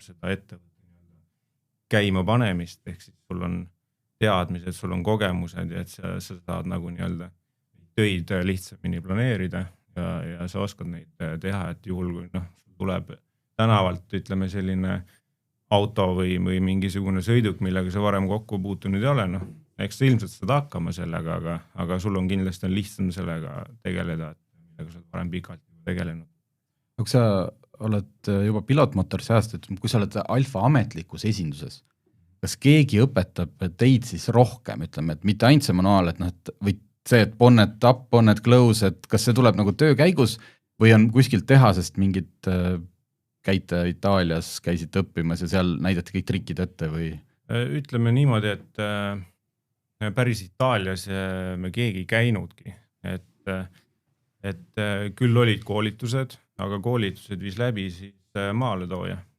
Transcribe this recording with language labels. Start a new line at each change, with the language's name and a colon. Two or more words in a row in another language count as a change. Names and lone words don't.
Estonian: seda ettevõtte käima panemist, ehk siis sul on teadmised, sul on kogemused ja et sa saad nagu nii-öelda töid lihtsamini planeerida ja sa oskad neid teha, et juhul kui tuleb tänavalt, ütleme selline auto või mingisugune sõiduk, millega sa varem kokku puutunud ei ole, eks sa ilmselt saad hakkama sellega, aga sul on kindlasti lihtsam sellega tegeleda, millega sa oled varem pikalt tegelenud. Kui sa oled juba pilootmotorsi ajast, et kui sa oled Alfa ametlikus esinduses, kas keegi õpetab teid siis rohkem, ütleme, et mitte ainult see manuaal, et või see, et
English: bonnet up, bonnet close,
Estonian: et kas see tuleb nagu töö käigus või on kuskilt tehasest mingid käite Itaalias, käisite õppimas ja seal näidati kõik trikid ette või? Ütleme niimoodi, et päris Itaalias me keegi käinudki, et küll olid koolitused, aga koolitused viis läbi siis maaletooja.